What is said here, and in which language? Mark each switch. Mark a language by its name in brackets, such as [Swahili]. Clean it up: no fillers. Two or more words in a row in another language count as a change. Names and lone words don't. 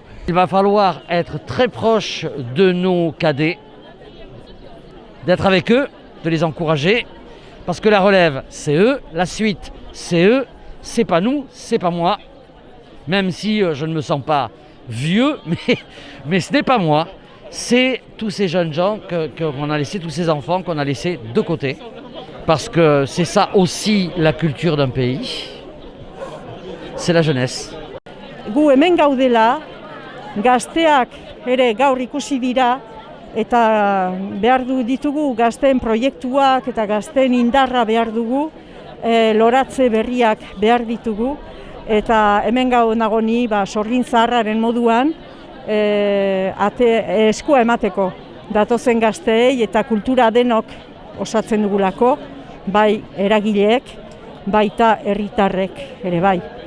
[French] Il va falloir être très proche de nos cadets, d'être avec eux, de les encourager, parce que la relève, c'est eux, la suite, c'est eux, c'est pas nous, c'est pas moi, même si je ne me sens pas vieux, mais ce n'est pas moi, c'est tous ces jeunes gens qu'on a laissés, tous ces enfants qu'on a laissés de côté, parce que c'est ça aussi la culture d'un pays, c'est la jeunesse. [Basque] Gu hemen gaudela, gazteak ere gaur ikusi dira, eta behar ditugu gazteen proiektuak eta gazteen indarra behar dugu, loratze berriak behar ditugu, eta hemen nago ni sorgin zaharraren moduan eskua emateko datozen gazteei eta kultura denok osatzen dugulako, bai eragileek, baita herritarrek ere bai.